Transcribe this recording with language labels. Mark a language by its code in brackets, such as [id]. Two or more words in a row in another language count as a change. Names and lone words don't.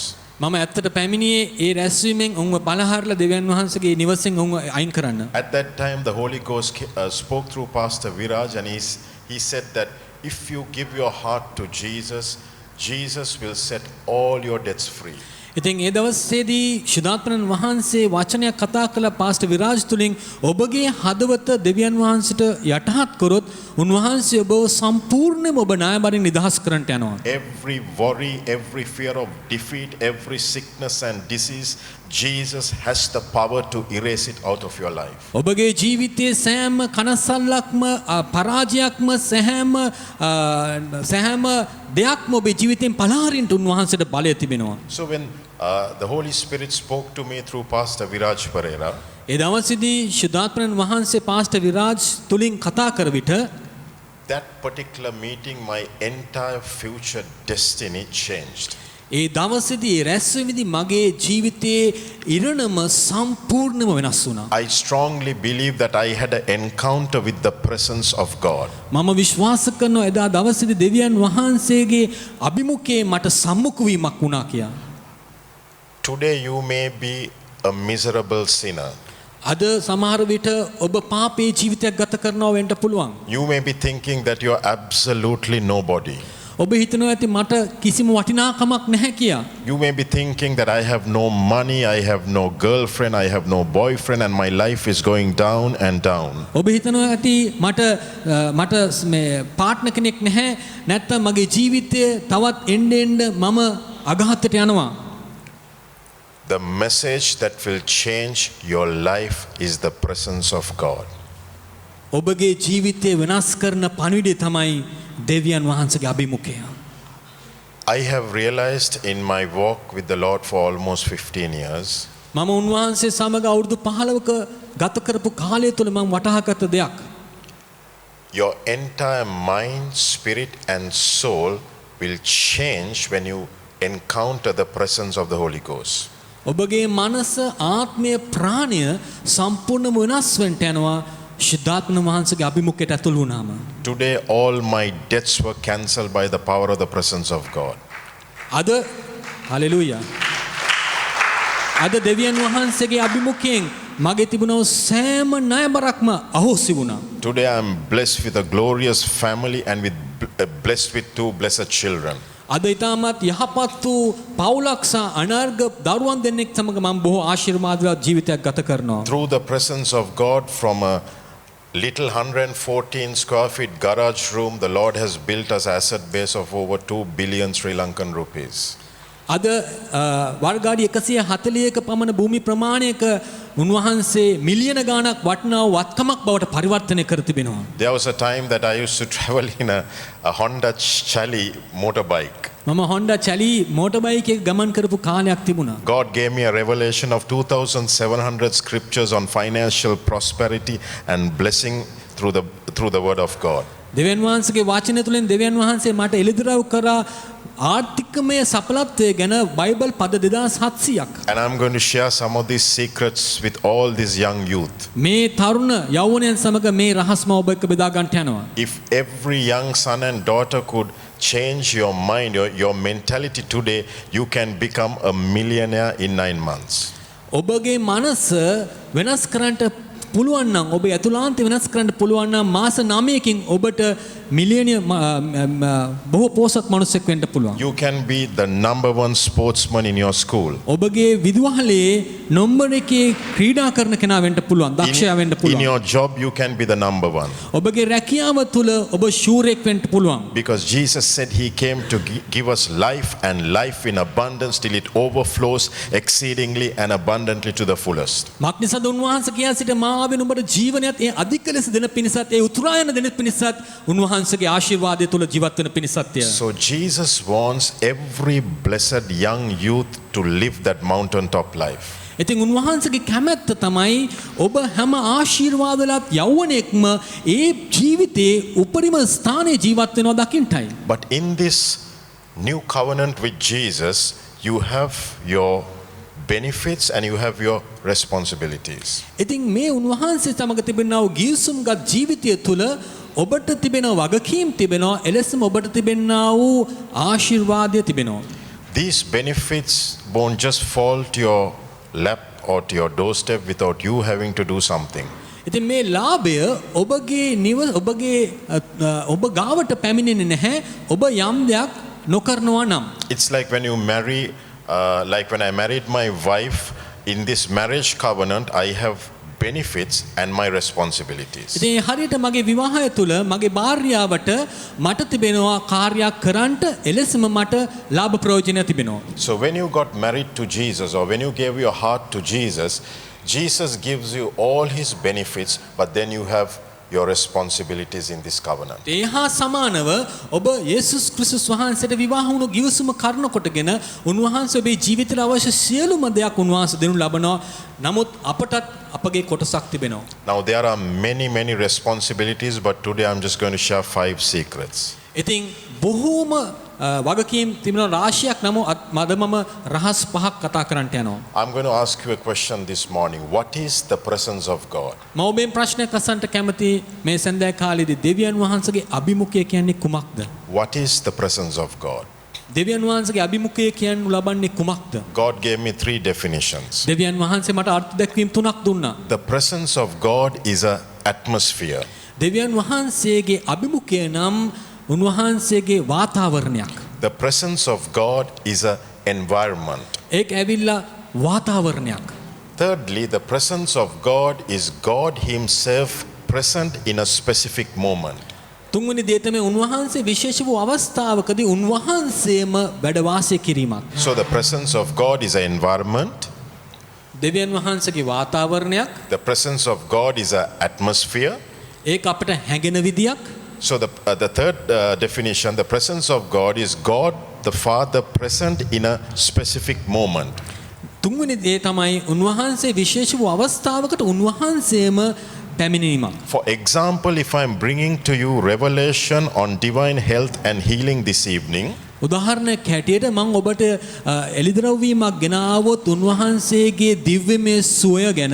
[si] මම ඇත්තට පැමිණියේ ඒ රැස්වීමෙන් උන්ව බලහරලා දෙවියන් වහන්සේගේ නිවසෙන් උන්ව අයින් කරන්න. [en] At that time the Holy Ghost spoke through Pastor Viraj and he said that if you give your heart to Jesus, Jesus will set all your debts free. [si] ඉතින් ඒ දවසේදී ශුද්ධාත්මයන් වහන්සේ වචනයක් කතා කළ පාස්ටර් විරාජ් තුලින් ඔබගේ හදවත දෙවියන් වහන්සේට යටහත් කරොත් උන්වහන්සේ ඔබව සම්පූර්ණයෙන්ම ඔබ ණයබරින් නිදහස් කරන්නට යනවා. [en] Every worry, every fear of defeat, every sickness and disease, Jesus has the power to erase it out of your life. [si] ඔබගේ ජීවිතයේ සෑම කනසල්ලක්ම පරාජයක්ම සෑම දෙයක්ම ඔබේ ජීවිතෙන් පලාරින්ට උන්වහන්සේට බලය තිබෙනවා. [en] So when the Holy Spirit spoke to me through Pastor Viraj Pereira, [si] ඒ දවසේදී ශුද්ධාත්මයන් වහන්සේ පාස්ටර් විරාජ් තුලින් කතා කර විට [en] that particular meeting, my entire future destiny changed. [si] ඒ දවසේදී රැස්වීමේදී මගේ ජීවිතයේ ඉරණම සම්පූර්ණයෙන්ම වෙනස් වුණා. [en] I strongly believe that I had an encounter with the presence of God. [si] මම විශ්වාස කරනවා එදා දවසේදී දෙවියන් වහන්සේගේ අභිමුඛයේ මට සම්මුඛ වීමක් වුණා කියලා. [en] Today you may be a miserable sinner. [si] අද සමහර විට ඔබ පාපේ ජීවිතයක් ගත කරනවා වෙන්න පුළුවන්. [en] You may be thinking that you are absolutely nobody. [si] ඔබ හිතනවා ඇති මට කිසිම වටිනාකමක් නැහැ කියා. [en] You may be thinking that I have no money, I have no girlfriend, I have no boyfriend and my life is going down and down. [si] ඔබ හිතනවා ඇති මට මේ පාර්ට්නර් කෙනෙක් නැහැ නැත්නම් මගේ ජීවිතය තවත් එන්න මම අගහත්තට යනවා. [en] The message that will change your life is the presence of God. [si] ඔබගේ ජීවිතය වෙනස් කරන පණිවිඩය තමයි දෙවියන් වහන්සේගේ අභිමුඛය. [en] I have realized in my walk with the Lord for almost 15 years [si] මම උන්වහන්සේ සමග අවුරුදු 15ක ගත කරපු කාලය තුළ මම වටහාගත් දෙයක්. [en] your entire mind, spirit and soul will change when you encounter the presence of the Holy Ghost. [si] ඔබගේ මනස ආත්මය ප්‍රාණය සම්පූර්ණයෙන්ම වෙනස් වෙන්න යනවා ශුද්ධාත්ම වහන්සේගේ අභිමුඛයට ඇතුළු වුණාම. [en] Today all my debts were cancelled by the power of the presence of God. [si] අද හලෙලූයා. අද දෙවියන් වහන්සේගේ අභිමුඛයෙන් මගේ තිබුණව සෑම ණයබරක්ම අහෝසි වුණා. [en] Today I am blessed with a glorious family and blessed with 2 blessed children. [si] අද ඊටමත් යහපත් වූ පවුලක් සහ අනර්ග දරුවන් දෙන්නෙක් සමග මම බොහෝ ආශිර්වාදවත් ජීවිතයක් ගත කරනවා. [en] Through the presence of God, from a little 114 square feet garage room, the Lord has built us asset base of over 2 billion Sri Lankan rupees. [si] අද වර්ගාඩි 140ක පමණ භූමි ප්‍රමාණයක උන්වහන්සේ මිලියන ගාණක් වටිනා වත්කමක් බවට පරිවර්තනය කර තිබෙනවා. [en] There was a time that I used to travel in a Honda Chali motorbike. [si] මම Honda Chali motorbike එක ගමන් කරපු කාලයක් තිබුණා. [en] God gave me a revelation of 2,700 scriptures on financial prosperity and blessing through the word of God. [si] දෙවියන් වහන්සේගේ වචනය තුළින් දෙවියන් වහන්සේ මට එළිදරව් කරා ආර්ථිකමය සඵලත්වය ගැන බයිබල් පද 2700ක්. [en] And I'm going to share some of these secrets with all these young youth. [si] මේ තරුණ යෞවනයන් සමග මේ රහස්ම ඔබ එක්ක බෙදා ගන්නට යනවා. [en] If every young son and daughter could change your mind, your mentality today, you can become a millionaire in 9 months. [si] ඔබගේ මනස වෙනස් කරන්නට පුළුවන් නම් ඔබ ඇතුළාන්තය වෙනස් කරන්න පුළුවන් නම් මාස 9කින් ඔබට මිලියන බොහෝ පෝසත් මනුස්සයෙක් වෙන්න පුළුවන්. [en] You can be the number one sportsman in your school. [si] ඔබගේ විදුහලේ නම්බර් එකේ ක්‍රීඩා කරන කෙනා වෙන්න පුළුවන්. දක්ෂයා වෙන්න [en] In [si] පුළුවන්. [en] your job, you can be the number one. [si] ඔබගේ රැකියාව තුල ඔබ ශූරයෙක් වෙන්න පුළුවන්. [en] Because Jesus said he came to give us life and life in abundance till it overflows exceedingly and abundantly to the fullest. [si] මක්නිසාද උන්වහන්සේ කියා සිට මා ආවේ නුඹට ජීවනයත් ඒ අධික ලෙස දෙන පිණිසත් ඒ උතුරායන දෙන පිණිසත් උන්වහන්සේගේ ආශිර්වාදය තුල ජීවත් වෙන පිණිසත්ය. [en] So Jesus wants every blessed young youth to live that mountaintop life. [si] ඉතින් උන්වහන්සේගේ කැමැත්ත තමයි ඔබ හැම ආශිර්වාදලත් යෞවනයෙක්ම ඒ ජීවිතේ උපරිම ස්ථානයේ ජීවත් වෙනවා දකින්නයි. [en] But in this new covenant with Jesus, you have your benefits and you have your responsibilities. [si] ඉතින් මේ උන්වහන්සේ සමග තිබෙනා වූ ගිවිසුම්ගත් ජීවිතය තුළ ඔබට තිබෙන වගකීම් තිබෙනවා එලෙසම ඔබට තිබෙනා වූ ආශිර්වාදය තිබෙනවා. [en] These benefits won't just fall to your lap or to your doorstep without you having to do something. [si] ඉතින් මේ ලාභය ඔබගේ ඔබ ගාවට පැමිණෙන්නේ නැහැ ඔබ යම් දෙයක් නොකරනවා නම්. [en] It's like when you marry, like when I married my wife, in this marriage covenant, I have benefits and my responsibilities. [si] ඉතින් හරියට මගේ විවාහය තුළ මගේ භාර්යාවට මට තිබෙනවා කාර්යයක් කරන්නට එලෙසම මට ලාභ ප්‍රයෝජන තිබෙනවා. [en] So when you got married to Jesus or when you gave your heart to Jesus, Jesus gives you all his benefits, but then you have your responsibilities in this covenant. [si] ඒ හා සමානව ඔබ යේසුස් ක්‍රිස්තුස් වහන්සේට විවාහ වුණු ගිවිසුම කරන කොටගෙන උන්වහන්සේ ඔබේ ජීවිතයට අවශ්‍ය සියලුම දෙයක් උන්වහන්සේ දෙනු ලබනවා. නමුත් අපටත් අපගේ කොටසක් තිබෙනවා. [en] Now there are many responsibilities, but today I'm just going to share 5 secrets. [si] ඉතින් බොහෝම වගකීම් තිබෙන රාශියක් නම මද මම රහස් පහක් කතා කරන්නට යනවා. [en] I'm going to ask you a question this morning. What is the presence of God? [si] මම ඔබෙන් ප්‍රශ්නයක් අසන්නට කැමති මේ සඳහා කාලේදී දෙවියන් වහන්සේගේ අභිමුඛය කියන්නේ කුමක්ද? [en] What is the presence of God? [si] දෙවියන් වහන්සේගේ අභිමුඛය කියනු ලබන්නේ කුමක්ද? [en] God gave me 3 definitions. [si] දෙවියන් වහන්සේ මට අර්ථ දැක්වීම් 3ක් දුන්නා. [en] The presence of God is an atmosphere. [si] දෙවියන් වහන්සේගේ අභිමුඛය නම් උන්වහන්සේගේ වාතාවරණයක්. [en] The presence of God is an environment. [si] ඒක ඇවිල්ලා වාතාවරණයක්. [en] Thirdly, the presence of God is God himself present in a specific moment. [si] තුන්වෙනි දේ තමයි උන්වහන්සේ විශේෂ වූ අවස්ථාවකදී උන්වහන්සේම වැඩ වාසය කිරීමක්. [en] So the presence of God is an environment. [si] දෙවියන් වහන්සේගේ වාතාවරණයක්. [en] The presence of God is an atmosphere. [si] ඒක අපිට හැඟෙන විදියක්. [en] So the third definition, the presence of God is God the Father present in a specific moment. [si] තුන්වෙනි දේ තමයි උන්වහන්සේ විශේෂ වූ අවස්ථාවකට උන්වහන්සේම පැමිණීමක්. [en] For example, if I'm bringing to you revelation on divine health and healing this evening, [si] උදාහරණයක් හැටියට මම ඔබට එළිදරව්වීමක් ගෙන ආවොත් උන්වහන්සේගේ දිව්‍යමය සුවය ගැන